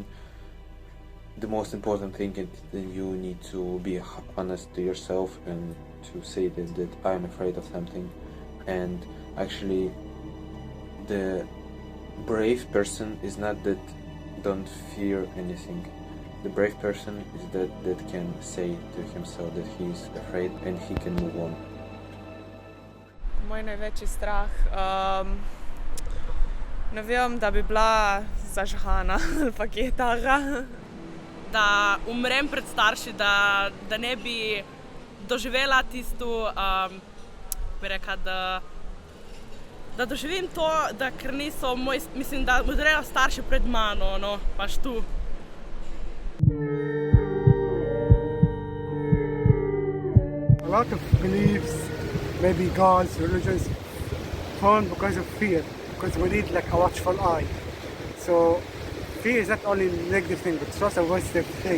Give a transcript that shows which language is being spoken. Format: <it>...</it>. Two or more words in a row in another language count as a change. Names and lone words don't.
<en>The most important thing is that you need to be honest to yourself and to say that I'm afraid of something. And actually the brave person is not that don't fear anything. The brave person is that can say to himself that he is afraid and he can move on.</en> <sl>Moj največji strah, ne vem, da bi bila zažgana ali pa kje takega. Da umrem pred starši, da ne bi doživela tisto, bi rekla, da doživim to, da ker niso moj, mislim, da modrejo starši pred mano, no, pač tu.</sl> <en>A lot of beliefs, maybe gods, religions, formed because of fear, because we need like a watchful eye. So fear is not only a negative thing, but it's also a positive thing.</en>